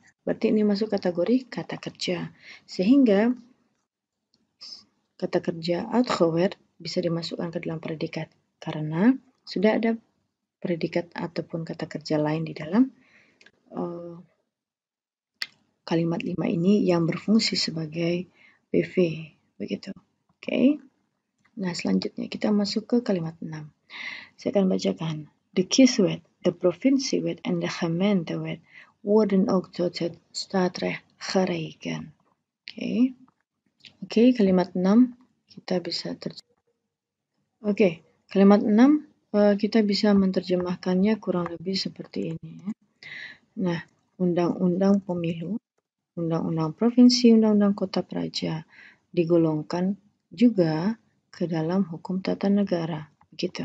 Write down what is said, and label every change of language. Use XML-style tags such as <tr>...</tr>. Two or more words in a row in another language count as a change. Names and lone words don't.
<id>Berarti ini masuk kategori kata kerja. Sehingga kata kerja uitgewerkt bisa dimasukkan ke dalam predikat karena sudah ada predikat ataupun kata kerja lain di dalam kalimat 5 ini yang berfungsi sebagai PV, begitu. Oke. Nah, selanjutnya kita masuk ke kalimat 6. Saya akan bacakan.</id> <nl>De kieswet, de provinciewet en de gemeentewet worden ook tot het staatsrecht gerekend.</nl> <id>Oke, kalimat 6 kita bisa kalimat 6 kita bisa menerjemahkannya kurang lebih seperti ini. Nah, undang-undang pemilu, undang-undang provinsi, undang-undang kota praja digolongkan juga ke dalam hukum tata negara, begitu.</id>